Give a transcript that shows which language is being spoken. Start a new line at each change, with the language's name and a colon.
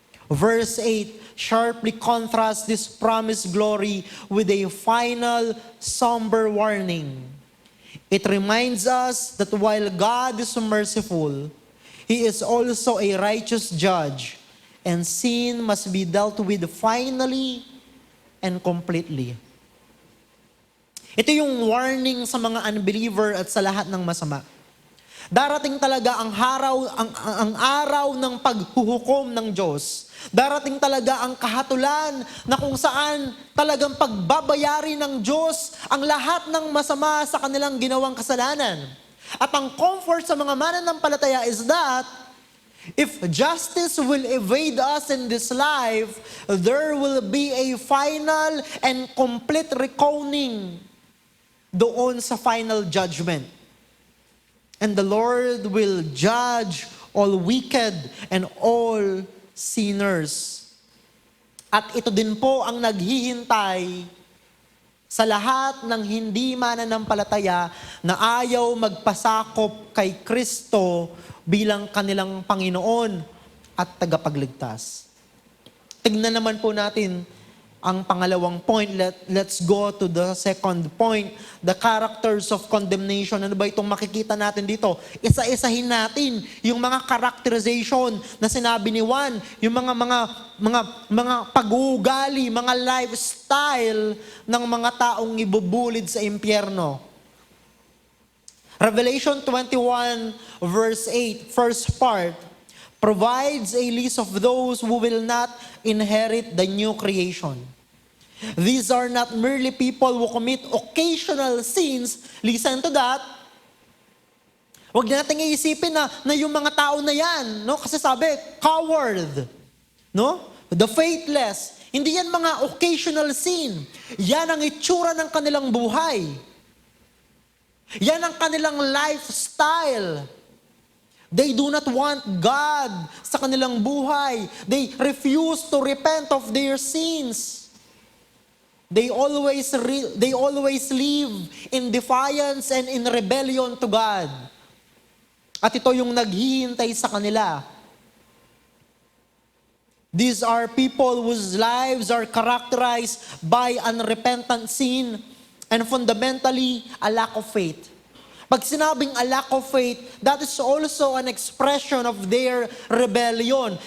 English: Verse 8 sharply contrasts this promised glory with a final somber warning. It reminds us that while God is merciful, He is also a righteous judge, and sin must be dealt with finally and completely.
Filipino: Ito yung warning sa mga unbeliever at sa lahat ng masama. Darating talaga ang araw ng paghuhukom ng Diyos. Darating talaga ang kahatulan na kung saan talagang pagbabayari ng Diyos ang lahat ng masama sa kanilang ginawang kasalanan. At ang comfort sa mga mananampalataya
English: is that if justice will evade us in this life, there will be a final and complete reckoning
Filipino: doon sa
English: final judgment. And the Lord will judge all wicked and all sinners.
Filipino: At ito din po ang naghihintay sa lahat ng hindi mananampalataya na ayaw magpasakop kay Kristo bilang kanilang Panginoon at tagapagligtas. Tignan naman po natin ang pangalawang point.
English: Let's go to the second point, the characters of condemnation.
Filipino: Ano ba itong makikita natin dito? Isa-isahin natin yung mga characterization na sinabi ni Juan, yung mga pag-uugali, mga lifestyle ng mga taong ibubulid sa impyerno.
English: Revelation 21 verse 8, first part, provides a list of those who will not inherit the new creation. These are not merely people who commit occasional sins. Listen to that.
Filipino: Huwag natin iisipin na yung mga tao na yan, no? Kasi sabi, coward, no?
English: The faithless.
Filipino: Hindi yan mga occasional sin. Yan ang itsura ng kanilang buhay. Yan ang kanilang lifestyle.
English: They do not want God
Filipino: sa kanilang buhay.
English: They refuse to repent of their sins. They always live in defiance and in rebellion to God.
Filipino: At ito yung naghihintay sa kanila.
English: These are people whose lives are characterized by unrepentant sin and fundamentally a lack of faith.
Filipino: Pag sinabing
English: a lack of faith, that is also an expression of their rebellion.